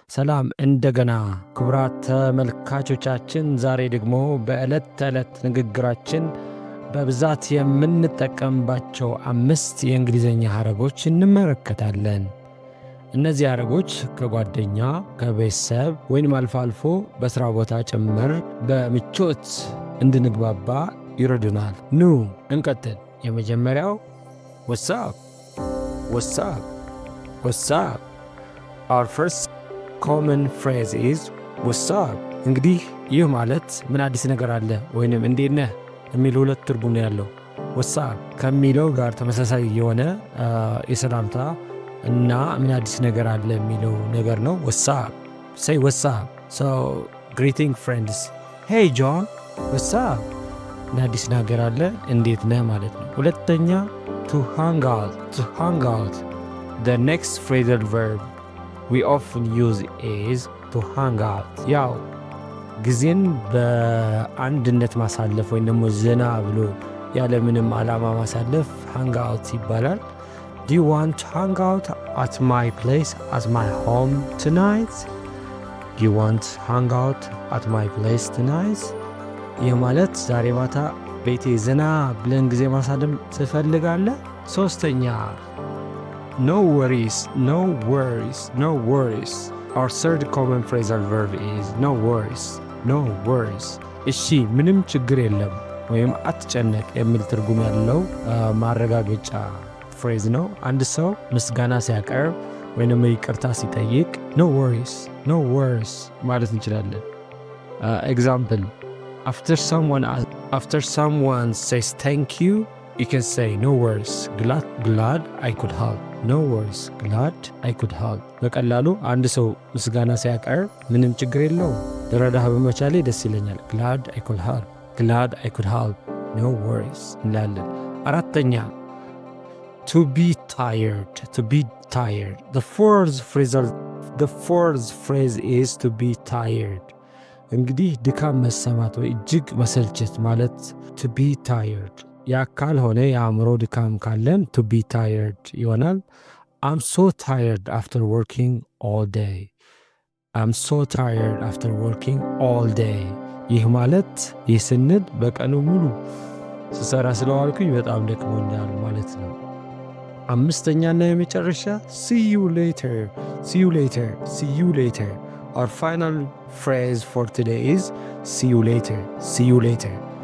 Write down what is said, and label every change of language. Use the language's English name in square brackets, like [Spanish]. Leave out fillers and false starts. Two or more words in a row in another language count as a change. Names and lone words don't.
[Amharic] ሰላም እንደገና ክቡራት ተመልካቾቻችን፣ ዛሬ ደግሞ በዕለት ተዕለት ንግግራችን በብዛት የምንጠቀምባቸው 5 የእንግሊዝኛ ሐረጎች እንመለከታለን። እነዚህ ሐረጎች ከጓደኛ፣ ከቤተሰብ ወይም አልፎ አልፎ በሥራ ቦታ ጭምር በምቾት እንድንግባባ ይረዱናል። ኑ እንቀጥል። የመጀመሪያው [English] what's up what's up what's up። our first common phrase is what's up። [Amharic] እንግዲህ ይህ ማለት ምን አዲስ ነገር አለ ወይንም እንዴት ነህ የሚል ሁለት ትርጉም ነው ያለው። [English] what's up [Amharic] ከሚለው ጋር ተመሳሳይ የሆነ የሰላምታ እና ምን አዲስ ነገር አለ የሚለው ነገር ነው። [English] what's up፣ say what's up። so greeting friends, hey John, what's up፣ [Amharic] ምን አዲስ ነገር አለ እንዴት ነህ ማለት ነው። ሁለተኛ [English] to hang out፣ to hang out። the next phrasal verb we often use is to hang out። [Amharic] ያው ጊዜን በአንድነት ማሳለፍ ወይም ደግሞ ዘና ብሎ ያለ ምንም ዓላማ ማሳለፍ [English] hang out ይባላል። Do you want to hang out at my place, at my home tonight? Do you want to hang out at my place tonight? [Amharic] ይህ ማለት ዛሬ ማታ ቤቴ ዘና ብለን ጊዜ ማሳለፍ ትፈልጋለህ? [English] ሶስተኛ no worries፣ no worries፣ no worries። Our third common phrasal verb is no worries፣ no worries። [Amharic] እሺ ምንም ችግር የለም ወይም አትጨነቅ የሚል ትርጉም ያለው ማረጋገጫ ፍሬዝ ነው። አንድ ሰው ምስጋና ሲያቀርብ ወይም ይቅርታ ሲጠይቅ [English] no worries፣ no worries [Amharic] ማለት እንችላለን። [English] Example, after someone says thank you, you can say no worries, glad I could help። no worries, glad I could help። [Amharic] በቀላሉ አንድ ሰው ምስጋና ሲያቀርብ ምንም ችግር የለውም ልረዳህ በመቻሌ ደስ ይለኛል፣ [English] glad I could help፣ glad I could help፣ no worries [Amharic] እንላለን። አራተኛ [English] to be tired፣ to be tired። the fourth phrase is to be tired። [Amharic] እንግዲህ ድካም መሰማት ወይ እጅግ መሰልቸት ማለት [English] to be tired። [Amharic] የአካል ሆነ የአእምሮ ድካም ካለን [English] to be tired ይሆናል። I'm so tired after working all day። I'm so tired after working all day። [Amharic] ይህ ማለት ይህ ስንል በቀኑ ሙሉ ስሰራ ስለዋልኩኝ በጣም ደክሞኛል ማለት ነው። አምስተኛና የመጨረሻ [English] see you later፣ see you later፣ see you later። Our final phrase for today is see you later፣ see you later።